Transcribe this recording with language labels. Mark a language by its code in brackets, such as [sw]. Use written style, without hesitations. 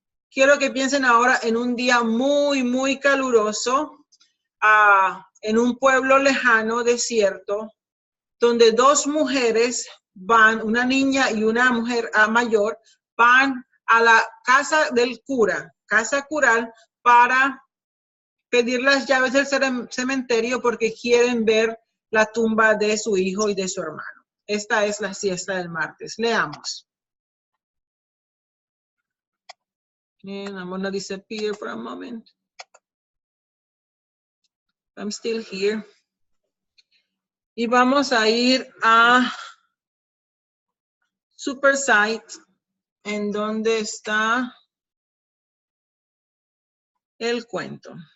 [es] Quiero que piensen ahora en un día muy, muy caluroso, en un pueblo lejano, desierto, donde dos mujeres van, una niña y una mujer mayor, van a la casa del cura, casa cural, para pedir las llaves del cementerio porque quieren ver la tumba de su hijo y de su hermano. Esta es la siesta del martes. Leamos. [en] And I'm gonna disappear for a moment. I'm still here. [es] Y vamos a ir a Supersite, en donde está el cuento.